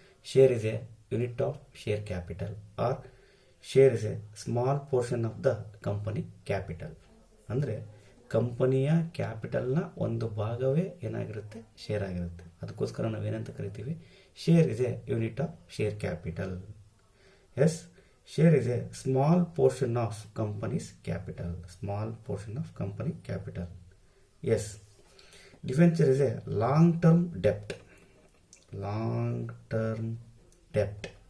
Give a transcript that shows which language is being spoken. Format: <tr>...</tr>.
<en>Share is a unit of share capital or share is a small portion of the company capital.</en> <kn>ಅಂದರೆ ಕಂಪನಿಯ ಕ್ಯಾಪಿಟಲ್ನ ಒಂದು ಭಾಗವೇ ಏನಾಗಿರುತ್ತೆ, share ಆಗಿರುತ್ತೆ. ಅದಕ್ಕೋಸ್ಕರ ನಾವೇನಂತ ಕರಿತೀವಿ,</kn> <en>Share is a unit of share capital. Yes, share is a small portion of company's capital. Small portion of company capital. Yes. Debenture is a long-term debt. Long-term debt.</en>